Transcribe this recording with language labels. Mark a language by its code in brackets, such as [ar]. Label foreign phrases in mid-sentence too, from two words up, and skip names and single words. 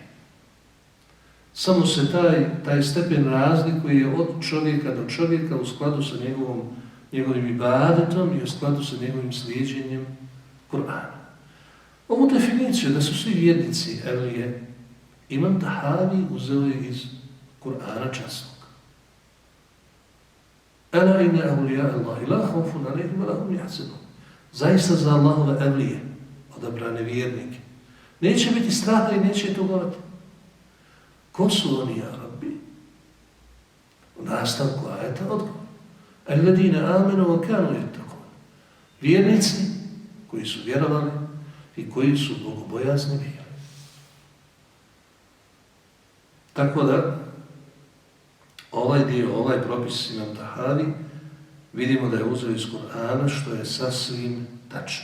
[bs] Samo se taj stepen razlikuje od čovjeka do čovjeka u skladu sa njegovim ibadetom i u skladu sa njegovim slijeđenjem Kur'ana. Ovu definiciju da su svi vjernici evlije, Imam Tahavi uzeo je iz Kur'ana časnog. [ar] ألا إن أولياء الله لا خوف عليهم ولا هم يحزنون. [bs] Zaista za Allahove evlije, odabrane vjernike, neće biti straha i neće tugovati. Ko su oni, [ar] يا ربي? [bs] U nastavku ajeta odgovor: [ar] الذين آمنوا وكانوا يتقون. [bs] Vjernici koji su vjerovali i koji su bogobojazni bili. Tako da, ovaj propis Imam Tahavi, vidimo da je uzeo iz Kur'ana, što je sasvim tačno.